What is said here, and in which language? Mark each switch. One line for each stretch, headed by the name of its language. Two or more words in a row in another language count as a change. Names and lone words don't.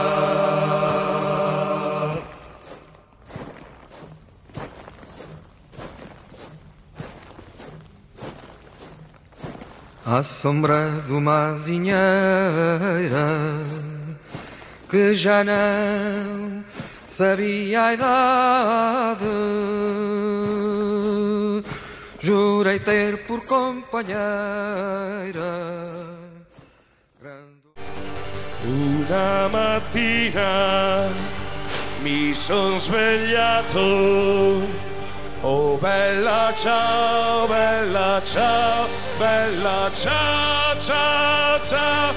Portuguese: À sombra de uma azinheira que já não sabia a idade, jurei ter por companheira
Italian: una mattina mi son svegliato, oh bella ciao, bella ciao, bella ciao, ciao, ciao.